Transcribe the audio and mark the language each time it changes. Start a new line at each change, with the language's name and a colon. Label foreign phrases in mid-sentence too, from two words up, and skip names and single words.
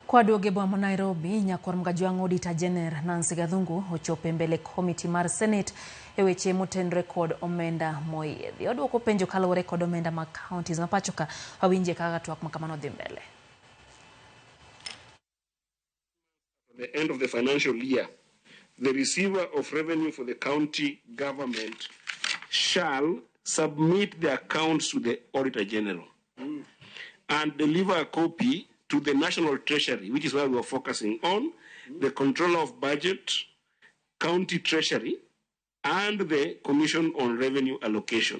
Luo (Kenya and Tanzania): Kwaduoge boma Nairobi, nyakor mgajwang' Odita Jener Nancy Gathungu ochopo mbele komiti mar senet e weche motenre kod omenda moyiedhie. Oduoko penjo kaluwore kod omenda mag kaontis ma pachoka awinje kaka twak makamano dhi mbele.
English: At the end of the financial year, the receiver of revenue for the county government shall submit the accounts to the Auditor General and deliver a copy to the National Treasury, which is why we are focusing on the Controller of Budget, County Treasury, and the Commission on Revenue Allocation.